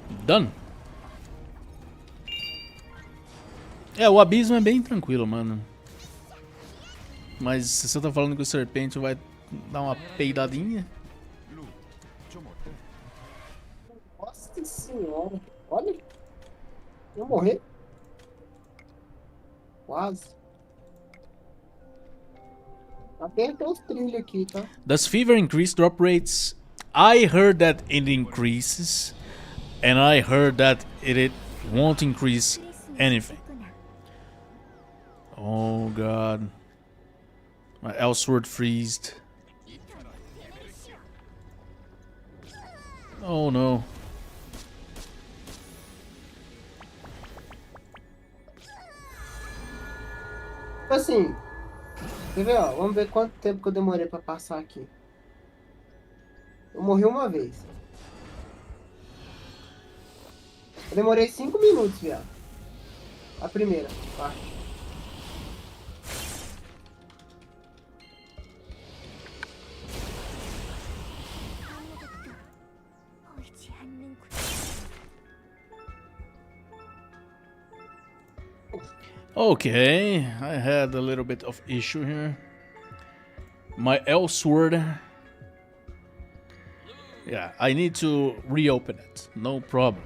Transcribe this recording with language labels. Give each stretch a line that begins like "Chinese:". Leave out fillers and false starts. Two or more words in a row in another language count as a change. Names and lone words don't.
English: Done?
Portuguese: É, o abismo é bem tranquilo, mano. Mas se você tá falando que o serpente vai dar uma peidadinha...
Korean: 좀 어때?
Portuguese: Nossa senhora. Olha. Eu morrer. Quase. Tem até os trilhos aqui, tá?
English: Does fever increase drop rates? I heard that it increases, and I heard that it won't increase anything. Oh god. My Elsword freezed. Oh no.
Portuguese: Assim, quer ver, ó? Vamos ver quanto tempo que eu demorei pra passar aqui. Eu morri uma vez. Eu demorei 5 minutos, viado. A primeira parte.
Korean: 보이지 않는구나.
English: Okay, I had a little bit of issue here. My Elsword. Yeah, I need to reopen it. No problem.